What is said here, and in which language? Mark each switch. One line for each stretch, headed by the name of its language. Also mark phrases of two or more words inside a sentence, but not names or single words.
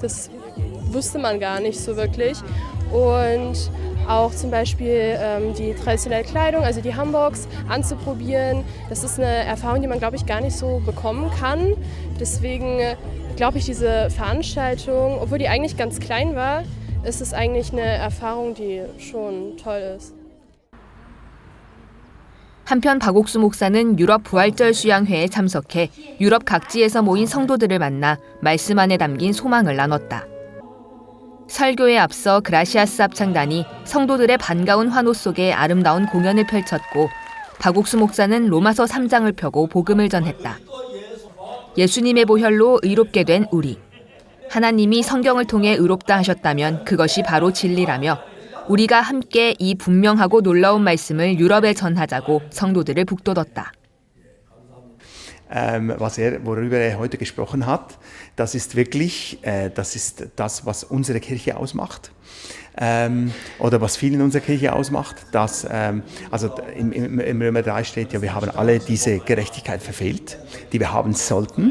German: Das wusste man gar nicht so wirklich. Und auch zum Beispiel die traditionelle Kleidung, also die Hanboks, anzuprobieren. Das ist eine Erfahrung, die man, glaube ich, gar nicht so bekommen kann. Deswegen glaube ich, diese Veranstaltung, obwohl die eigentlich ganz klein war, ist es eigentlich eine Erfahrung, die schon toll ist.
Korean: 한편 박옥수 목사는 유럽 부활절 수양회에 참석해 유럽 각지에서 모인 성도들을 만나 말씀 안에 담긴 소망을 나눴다. 설교에 앞서 그라시아스 합창단이 성도들의 반가운 환호 속에 아름다운 공연을 펼쳤고 박옥수 목사는 로마서 3장을 펴고 복음을 전했다. 예수님의 보혈로 의롭게 된 우리. 하나님이 성경을 통해 의롭다 하셨다면 그것이 바로 진리라며 우리가 함께 이 분명하고 놀라운 말씀을 유럽에 전하자고 성도들을 북돋웠다.
German: Worüber er heute gesprochen hat, das ist wirklich das, was unsere Kirche ausmacht. Oder was viel in unserer Kirche ausmacht. Also im Römer 3 steht ja, wir haben alle diese Gerechtigkeit verfehlt, die wir haben sollten.